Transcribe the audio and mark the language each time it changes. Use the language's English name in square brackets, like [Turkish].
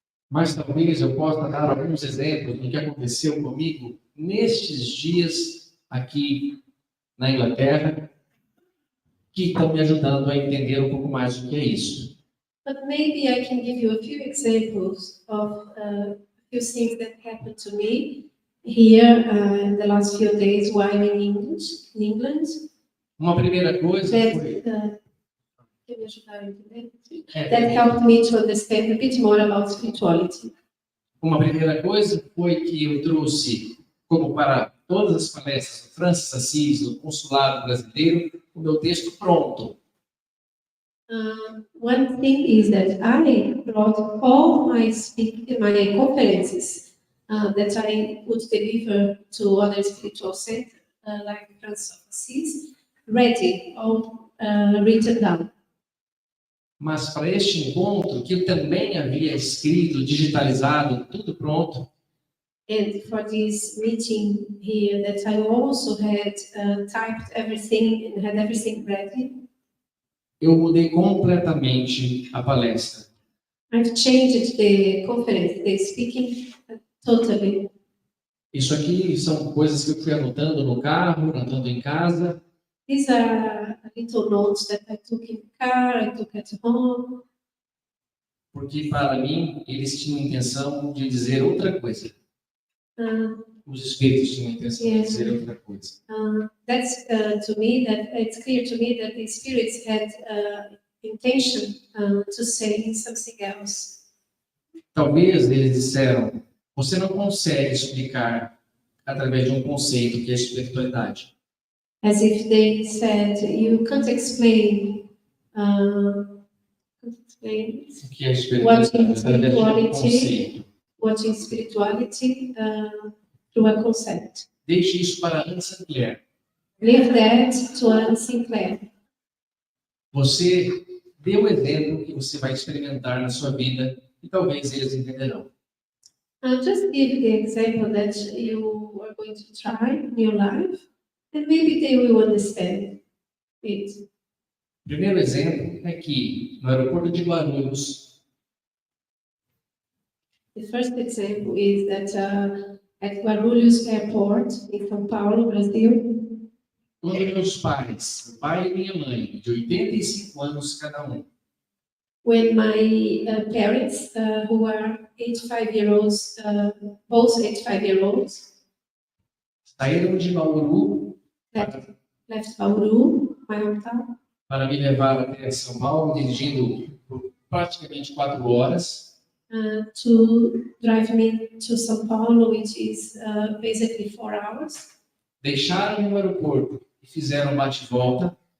[Portuguese] Mas talvez eu possa dar alguns exemplos do que aconteceu comigo nestes dias aqui na Inglaterra, que estão me ajudando a entender um pouco mais o que é isso. [English] But maybe I can give you a few examples of a few things that happened to me here in the last few days while in England. [Portuguese] Uma primeira coisa [English] That, [Portuguese] foi, can me ajudaram a entender. É, [English] That helped me to understand a bit more about spirituality. [Portuguese] uma primeira coisa foi que eu trouxe, como para todas as palestras do Francis Assis, do consulado brasileiro, o meu texto pronto. [English] One thing is that I brought all my conferences that I would deliver to other spiritual centers, like Francis of Assisi, ready, all written down. [Portuguese] Mas para este encontro, que eu também havia escrito, digitalizado, tudo pronto, [English] And for this meeting here, that I also had typed everything and had everything ready, [Portuguese] eu mudei completamente a palestra. [English] I've changed the conference, the speaking totally. [Portuguese] Isso aqui são coisas que eu fui anotando no carro, anotando em casa, [English] These are little notes that I took in the car, I took at home, [Portuguese] porque para mim eles tinham a intenção de dizer outra coisa. Os espíritos tinham a intenção de dizer outra coisa. [English] That's to me that it's clear to me that the spirits had intention to say something else. [Portuguese] Talvez eles disseram, você não consegue explicar através de um conceito que é a espiritualidade. [English] As if they said, you can't explain [Portuguese] O que é a [English] what [Portuguese] espiritualidade através de um conceito. [English] what is spirituality through a concept. [Portuguese] Deixe isso para Sinclair. [English] Leave that to Sinclair. [Portuguese] Você dê o exemplo que você vai experimentar na sua vida e talvez eles entenderão. [English] Just give the example that you are going to try in your life, and maybe they will understand it. [Portuguese] O primeiro exemplo é que no aeroporto de Guarulhos, [English] The first example is that at Guarulhos Airport in São Paulo, Brazil, [Portuguese] quando meus pais, o pai e minha mãe, de 85 anos cada um, [English] when my parents, who are 85-year-olds, both 85-year-olds, [Portuguese] saíram de Bauru [English] left Bauru, my hometown, [Portuguese] para me levar até São Paulo, dirigindo por praticamente 4 horas, [English] to drive me to São Paulo, which is basically 4 hours, [Portuguese] deixaram no aeroporto e fizeram um bate-volta,